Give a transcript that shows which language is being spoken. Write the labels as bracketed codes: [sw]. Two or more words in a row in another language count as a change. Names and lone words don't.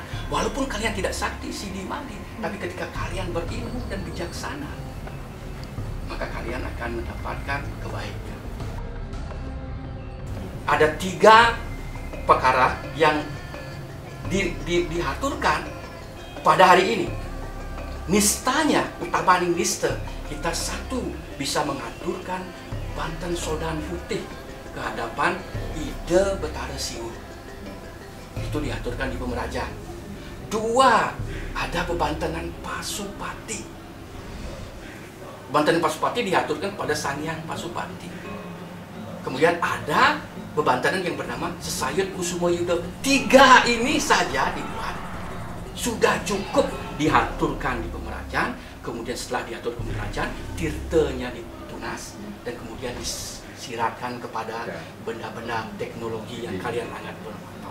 [id] Walaupun kalian tidak sakti, siddhi, mandi, tapi ketika kalian berilmu dan bijaksana, maka kalian akan mendapatkan kebaikan. Ada 3 perkara yang diaturkan pada hari ini. Nistanya, utamaning nista, kita satu bisa mengaturkan Banten Sodan Putih ke hadapan Ide Betara Siur. Itu diaturkan di Pemerajan. 2, ada bebantenan Pasupati. Bebantenan Pasupati diaturkan pada Sang Hyang Pasupati. Kemudian ada bebantenan yang bernama Sesayut Kusuma Yuda. 3 ini saja dibuat. Sudah cukup diaturkan di Pemerajan. Kemudian setelah diatur Pemerajan, tirtanya ditunas dan kemudian siratkan kepada benda-benda teknologi yang kalian anggap bermanfaat.